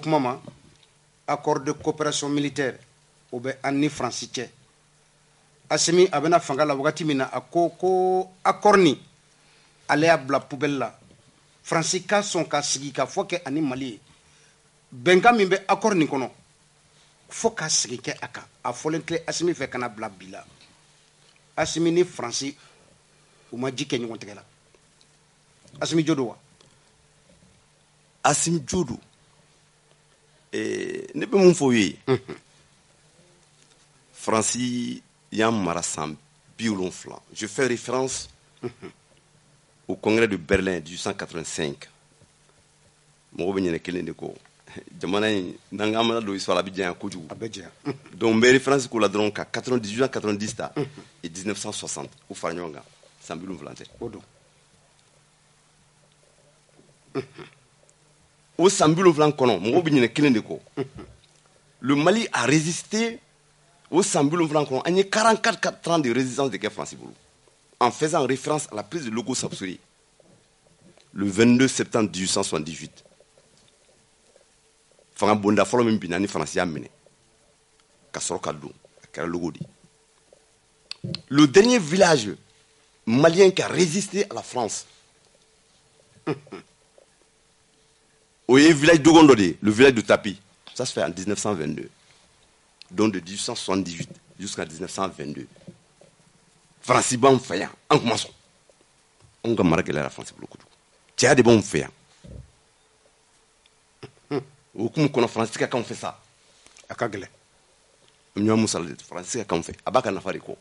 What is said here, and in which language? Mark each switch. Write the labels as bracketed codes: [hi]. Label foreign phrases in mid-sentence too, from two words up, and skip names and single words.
[bm] kuma ma [fr] accord de coopération militaire [bm] o bɛ an ni Faransi cɛ Asimi a bɛna fanga la wagati min na a ko accord ni ale y'a bila poubelle la Faransi ka sɔn ka sigi ka fɔ kɛ ani Mali ye bɛnkan min bɛ accord nin kɔnɔ fo ka sigi kɛ a kan a fɔlen tɛ Asimi fɛ kana bila bi la Asimi ni Faransi u ma ji kɛ ɲɔgɔn tɛgɛ la Asimi jo don wa Assimi jo don ne bɛ mun fɔ o ye Faransi y'an mara san 70 [fr] je fais référence au congrès de Berlin 1885 [bm] mɔgɔw bɛ ɲinɛ kelen de kɔ jamana in n'an k'an mana don histoire a bɛ janya kojugu donc n bɛ référence k'o la dɔrɔn ka 1890 ta et 1960 u fara ɲɔgɔn kan san 70 tɛ o don [fr] au [bm] san 70 kɔnɔ mɔgɔw bɛ ɲinɛ kelen de kɔ [fr] le Mali a résisté au [bm] san 70 kɔnɔ an ye 44 [fr] ans de résistance de [bm] kɛ Faransi bolo [fr] en faisant référence à la prise de Loko Sapsori le 22 septembre 1878 [bm] fanga bonda fɔlɔ min binna ni Faransi y'a minɛ ka sɔrɔ ka don a kɛra Logo de [fr] le dernier village malien qui a résisté à la France au village Dogondo, le village de Tapi, ça se fait en 1922. Donc de 1878 jusqu'à 1922. [bm] Faransi b'anw fɛ yan, an kuma sɔn. Anw ka mara gɛlɛyara Faransi bolo kojugu. Cɛya de b'anw fɛ yan. O hukumu kɔnɔ Faransi ka k'anw fɛ sa. A ka gɛlɛn. Ɲɔgɔn Musa de Faransi ka k'anw fɛ. A b'a ka nafa de kɔ.